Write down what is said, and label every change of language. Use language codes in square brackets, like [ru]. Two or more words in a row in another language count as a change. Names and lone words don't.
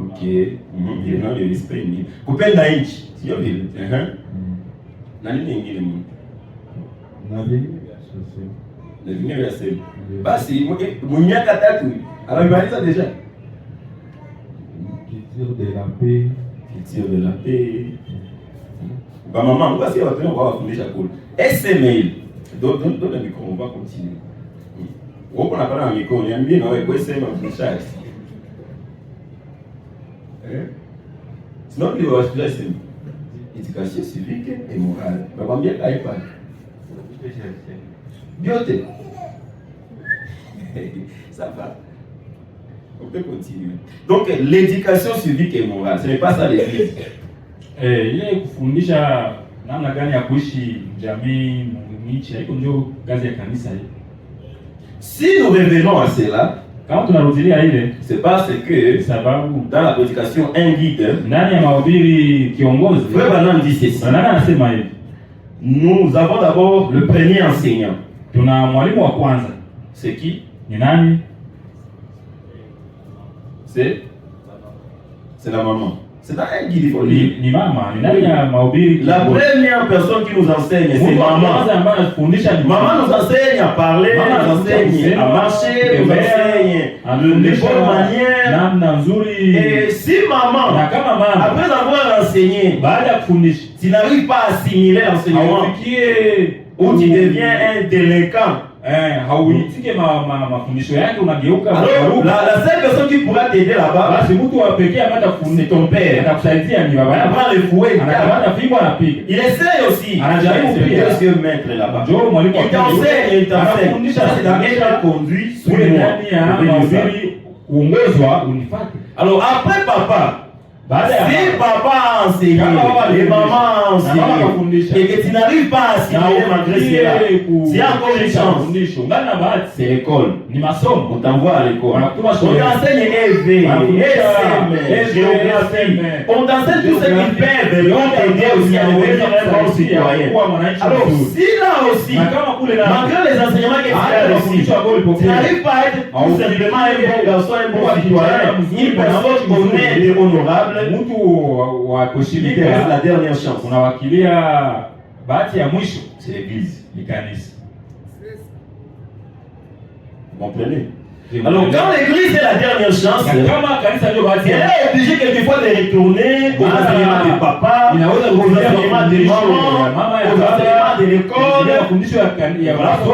[sw] Okay. Ndio ndio respect. Kupenda nchi. Sio vile. Na nini nyingine Mungu? Na vingine vya sasa. Na vingine vya sema. Basi miaka 3 anamaliza deja. [fr] Culture de la paix. Culture de la paix. Ba maman, [sw] basi watu wao wafundisha kule. [fr] SML. Donc le micro, on va continuer. On va parler en micro, on bien ouais, quoi c'est ma message. Sinon il va se placer. Éducation civique et morale. On va bien aller pas. Bioté. Ça va. On peut continuer. Donc l'éducation civique et morale, ce n'est pas ça l'église. [sw] Ile kufundisha namna gani ya kuishi jamii nchi, haiko ndio kazi ya kanisa hii. [fr] Si nous revenons à cela, [sw] kama tunarudilia ile, [fr] c'est parce que [sw] sababu [fr] dans la prédication un guide, [sw] ndani ya mahubiri kiongozi, [fr] Frère Branham dit ceci. [sw] Nani anasema hivi? [fr] Nous avons d'abord le premier enseignant. [sw] Tuna mwalimu wa kwanza. [fr] C'est qui? [sw] Ni nani? [fr] C'est la maman. C'est un guide, il faut le dire. [sw] Ni mama, ni nani ya mahubiri? [fr] La première personne qui nous enseigne, c'est maman. Maman nous enseigne à parler, nous enseigne à marcher, nous enseigne de bonnes manières. Et si maman, après avoir enseigné, tu n'arrives pas à assimiler l'enseignement, ou tu deviens un délinquant, [sw] hauitike mafundisho yake unageuka. [fr] Alors la seule personne qui pourra t'aider là-bas, [sw] basi mtu wa pekee ambaye [fr] c'est ton père. [sw] atakusaidia ni baba yako. [fr] Prends le fouet, [sw] anakamata fimbo anapiga. [fr] Il essaie aussi. [sw] Anajaribu pia. [fr] Deuxième maître là-bas. [sw] Njoo mwalimu [fr] il t'enseigne. Ça c'est dans être conduit sous moi. [sw] Ndani ya mahubiri kuongozwa unifuate. [fr] Alors après papa, si papa a enseigné, et maman a enseigné, et que tu n'arrives pas à assimiler malgré cela, c'est encore une chance. C'est l'école. On t'envoie à l'école. On t'enseigne EV, SM, géographie. On t'enseigne tout ce qu'ils peuvent pour t'aider aussi à devenir un bon citoyen. Alors si là aussi, malgré les enseignements que tu as reçus, tu n'arrives pas à être tout simplement un bon garçon, un bon citoyen, une personne honnête et honorable, [sw] mtu wa kushirika, [fr] la dernière chance. [sw] Unawakilia bahati ya mwisho, [fr] c'est l'église, [sw] ni kanisa. [fr] Vous comprenez? Alors quand l'église est la dernière chance, elle est obligée quelquefois de retourner aux enseignements de papa, aux enseignements de maman, aux enseignements de l'école.